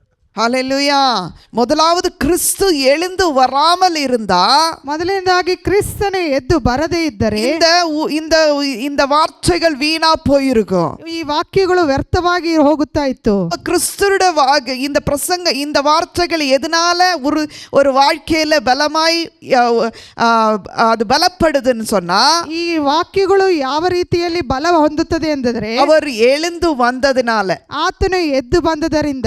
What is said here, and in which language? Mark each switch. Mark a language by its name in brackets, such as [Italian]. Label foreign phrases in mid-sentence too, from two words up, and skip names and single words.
[Tamil] ஹல்லேலூயா. முதலாவது கிறிஸ்து எழுந்து வராமல் இருந்தா, [Kannada] ಮೊದಲನೇದಾಗಿ ಕ್ರಿಸ್ತನೇ ಎದ್ದು ಬರದೇ ಇದ್ದರೆ [Tamil] இந்த இந்த வார்த்தைகள் வீணா போயிருக்கும். [Kannada] ಈ ವಾಕ್ಯಗಳು ವ್ಯರ್ಥವಾಗಿ ಹೋಗುತ್ತಾ ಇತ್ತು. [Tamil] கிறிஸ்துவோட இந்த பிரசங்க இந்த வார்த்தைகள் எதனால ஒரு வாழ்க்கையில பலமாய் அது பலப்படுதுன்னு சொன்னா, [Kannada] ಈ ವಾಕ್ಯಗಳು ಯಾವ ರೀತಿಯಲ್ಲಿ ಬಲ ಹೊಂದುತ್ತದೆ ಎಂದರೆ [Tamil] அவர் எழுந்து வந்ததுனால, [Kannada] ಆತನು ಎದ್ದು ಬಂದದರಿಂದ.